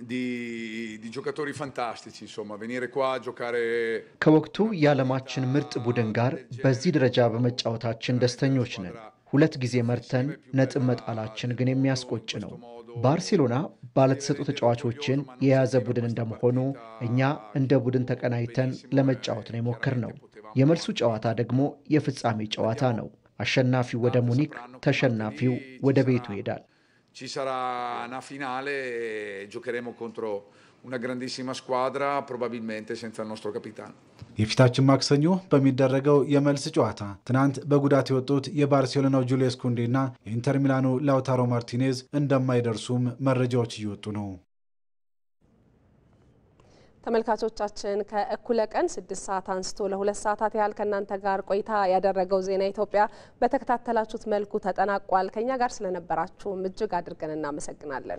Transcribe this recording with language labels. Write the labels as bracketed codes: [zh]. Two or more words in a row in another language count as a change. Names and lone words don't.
[am] ከወቅቱ የዓለማችን ምርጥ ቡድን ጋር በዚህ ደረጃ በመጫወታችን ደስተኞች ነን። 2 ጊዜ መርተን ነጥብ መጣላችን ግን የሚያስቆጭ ነው። ባርሴሎና ባለተሰጡ ተጫዋቾችን የያዘ ቡድን እንደመሆኑ እኛ እንደ ቡድን ተቀናይተን ለመጫወት ነው የሞከርነው። የመልሱ ጨዋታ ደግሞ የፍጻሜ ጨዋታ ነው። አሸናፊው ወደ ሙኒክ፣ ተሸናፊው ወደ ቤቱ ይሄዳል። [it] Ci sarà una finale, giocheremo contro una grandissima squadra, probabilmente senza il nostro capitano. [am] የፊታችን ማክሰኞ በሚደረገው የመልስ ጨዋታ ትናንት በጉዳት የወጡት የባርሴሎናው ጁሊየስ ኩንዴና የኢንተር ሚላኑ ላውታሮ ማርቲኔዝ እንደማይደርሱም መረጃዎች እየወጡ ነው። ተመልካቾቻችን ከእኩለ ቀን 6 ሰዓት አንስቶ ለ2 ሰዓታት ያህል ከናንተ ጋር ቆይታ ያደረገው ዜና ኢትዮጵያ በተከታተላችሁት መልኩ ተጠናቋል። ከኛ ጋር ስለነበራችሁ እጅግ አድርገን እናመሰግናለን።